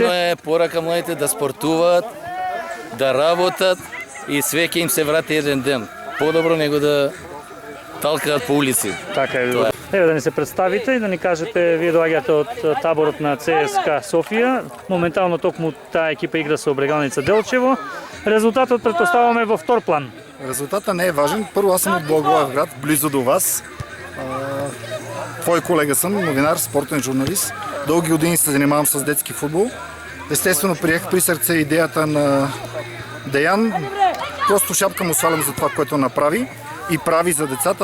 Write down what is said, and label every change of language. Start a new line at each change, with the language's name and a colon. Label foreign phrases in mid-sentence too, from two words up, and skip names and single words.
Macedonian: Битно е порака младите да спортуваат, да работат и све ќе им се врати еден ден. Подобро него да талкаат по улици. Така е. Еве да ни се представите и да ни кажете, вие доаѓате од таборот на ЦСКА Софија. Моментално токму таа екипа игра со Брегалница Делчево. Резултатот претпоставуваме во втор план.
Bulgarian: Резултатът не е важен. Първо аз съм от Благоевград, близо до вас. Твой колега съм, новинар, спортен журналист. Дълги години се занимавам с детски футбол. Естествено приех при сърце идеята на Деян. Просто шапка му свалям за това, което направи и прави за децата.